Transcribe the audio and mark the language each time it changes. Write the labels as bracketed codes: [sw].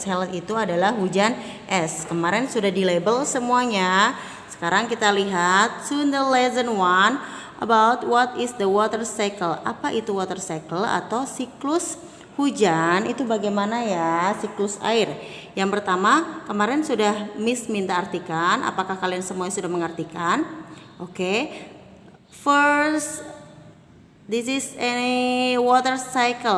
[id] Hail itu adalah hujan es. Kemarin sudah di label semuanya. Sekarang kita lihat [en] to the lesson 1 about what is the water cycle. [id] Apa itu water cycle atau siklus hujan? Itu bagaimana ya siklus air? Yang pertama, kemarin sudah Miss minta artikan. Apakah kalian semua sudah mengartikan? Oke. [en] First, this is a water cycle.